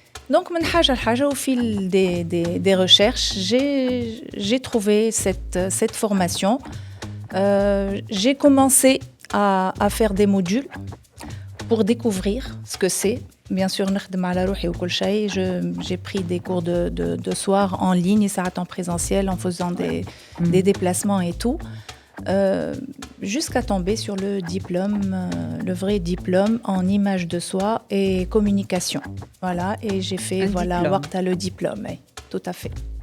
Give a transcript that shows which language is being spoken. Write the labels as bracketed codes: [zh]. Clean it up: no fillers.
[fr] Donc, [ar] من حاجة لحاجة, [fr] au fil des recherches, j'ai trouvé cette formation. J'ai commencé à faire des modules pour découvrir ce que c'est. Bien sûr, [ar] نخدم على روحي وكل شيء. [fr] J'ai pris des cours de soir en ligne, [ar] ساعات [fr] en présentiel, en faisant des déplacements et tout. Jusqu'à tomber sur le diplôme, le vrai diplôme en image de soi et communication. Voilà, et j'ai fait [ar] وقتها [fr] le diplôme, tout à fait.